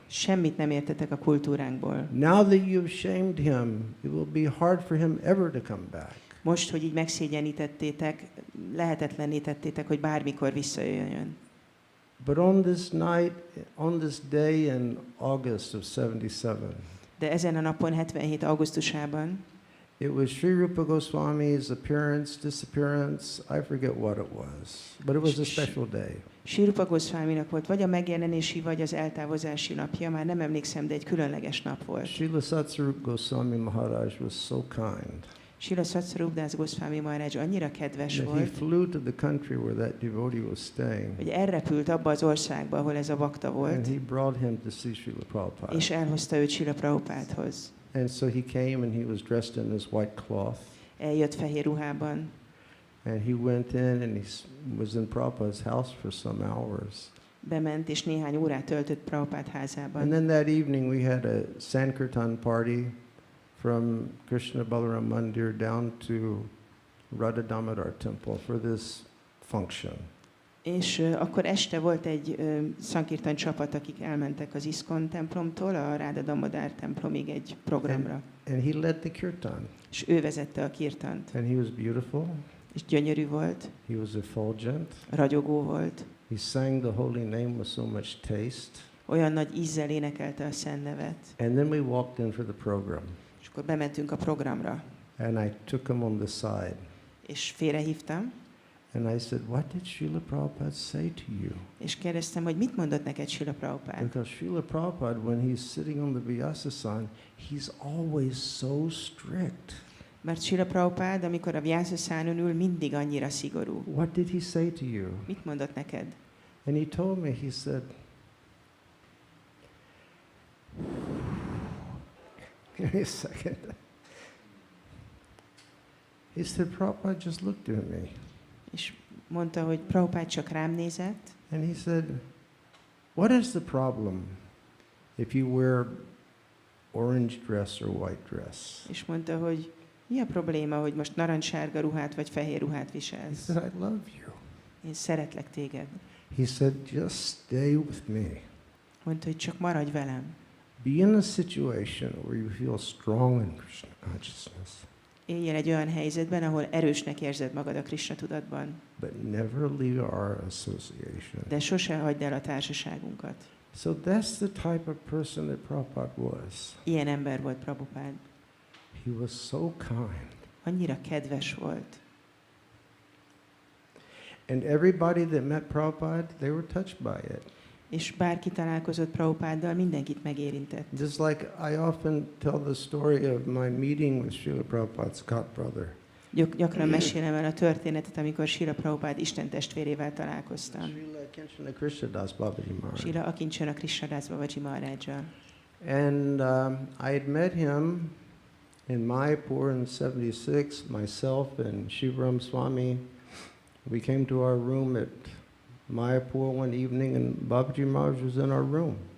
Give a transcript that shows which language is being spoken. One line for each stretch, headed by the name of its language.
Hungarian: Semmit nem értetek a kultúránkból.
English: Now that you've shamed him, it will be hard for him ever to come back."
Hungarian: Most, hogy így megszégyenítettétek, lehetetlenné tettétek, hogy bármikor visszajöjjön.
English: But on this night, on this day in August of 77,
Hungarian: De ezen a napon, 77. augusztusában,
English: it was Sri Rupa Goswami's appearance, disappearance, I forget what it was, but it was a special day.
Hungarian: Śrīla Prabhupada Goswaminak volt vagy a megjelenési, vagy az eltávozási napja, már nem emlékszem, de egy különleges nap volt.
English: Srila Satsarup Goswami Maharaj was so kind
Hungarian: Srila Satsarup Das Goswami Maharaj annyira kedves
English: that he
Hungarian: volt,
English: flew to the country where that devotee was staying,
Hungarian: hogy elrepült abba az országba, ahol ez a bakta
English: and
Hungarian: volt,
English: he brought him to see Srila Prabhupada.
Hungarian: és elhozta őt Srila Prabhupádhoz.
English: And so he came and he was dressed in this white cloth,
Hungarian: Eljött fehér ruhában,
English: and he went in and was in Prabhupada's house for some hours.
Hungarian: bement, és néhány órát töltött Prabhupád házában.
English: And then that evening we had a Sankirtan party from Krishna Balaram Mandir down to Vraja-dhama, our temple, for this function.
Hungarian: És akkor este volt egy Sankirtan csapat, akik elmentek az Iskon templomtól a Radha-damodar templomig egy programra.
English: And he led the kirtan.
Hungarian: És ő vezette a kirtant.
English: And he was beautiful.
Hungarian: És gyönyörű volt,
English: He was effulgent.
Hungarian: ragyogó volt,
English: He sang the holy name with so much taste.
Hungarian: olyan nagy ízzel énekelte a Szent nevet.
English: And then we walked in for the program.
Hungarian: És akkor bementünk a programra,
English: And I took him on the side.
Hungarian: és félrehívtam,
English: And I said, "What did Srila Prabhupada say to you?"
Hungarian: és kérdeztem, hogy mit mondott neked Srila Prabhupada.
English: Because Srila Prabhupada, when he's sitting on the Vyasa-san, he's always so strict.
Hungarian: Mert Srila Prabhupada, amikor a Vyasa-szánon ül, mindig annyira szigorú.
English: What did he say to you?
Hungarian: Mit mondott neked?
English: And he told me, he said, give me a second. He said, Prabhupada just looked at me.
Hungarian: És mondta, hogy Prabhupada csak rám nézett,
English: And he said, what is the problem if you wear orange dress or white dress?
Hungarian: és mondta, hogy mi a probléma, hogy most narancssárga ruhát vagy fehér ruhát
English: He
Hungarian: viselsz?
English: said, I love you.
Hungarian: Én szeretlek téged.
English: He said, just stay with me.
Hungarian: Mondta, hogy csak maradj velem.
English: Be in a situation where you feel strong in Krishna consciousness,
Hungarian: Éljél egy olyan helyzetben, ahol erősnek érzed magad a Krishna tudatban,
English: but never leave our association.
Hungarian: de sose hagyd el a társaságunkat.
English: So that's the type of person that Prabhupada was.
Hungarian: Ilyen ember volt Prabhupada.
English: He was so kind.
Hungarian: Annyira kedves volt.
English: And everybody that met Prabhupada, they were touched by it.
Hungarian: És bárki találkozott Prabhupáddal, mindenkit megérintett.
English: Just like I often tell the story of my meeting with Srila Prabhupada's god brother.
Hungarian: Gyakran mesélem el a történetet, amikor Srila Prabhupada Isten testvérével találkoztam.
English: Srila Kinchana Krishnadas Babaji Maharaj.
Hungarian: Srila Akincsana Krishnadas Babaji Maharajjal.
English: And I had met him in Mayapur in 76, myself and Shivaram Swami. We came to our room at Mayapur one evening and Babaji Maharaj was in our room.